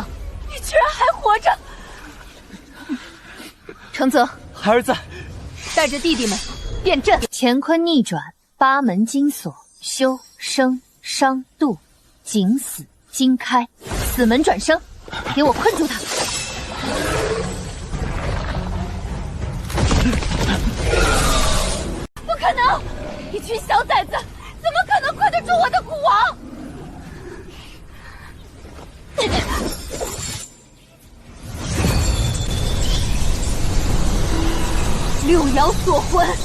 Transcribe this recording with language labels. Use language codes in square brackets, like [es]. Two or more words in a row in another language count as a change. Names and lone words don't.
[zh] 你居然還活着！承澤，孩兒在，帶着弟弟們變陣。乾坤逆轉，8門金鎖，修生傷度，景死金開，死門轉生，給我困住他！不可能！一群小崽子，怎麼可能困得住我的蠱王？六爻鎖魂，